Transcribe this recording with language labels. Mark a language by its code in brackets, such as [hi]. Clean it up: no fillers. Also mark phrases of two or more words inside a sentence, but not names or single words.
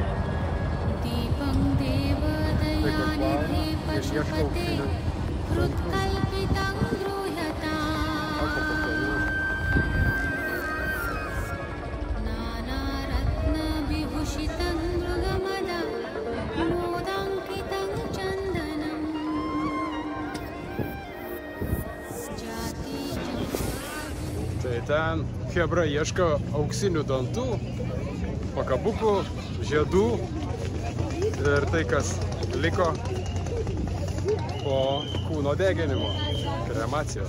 [sa] दीपं देवदयानिधे पशुपते हृत्कल्पितं गृह्यताम् नानारत्नविभूषितं मृगमदा मोदाङ्कितं चन्दनम् [lt] Tai ten chebra ieško auksinių dantų, pakabukų, žiedų ir tai, kas liko po kūno deginimo, kremacijos.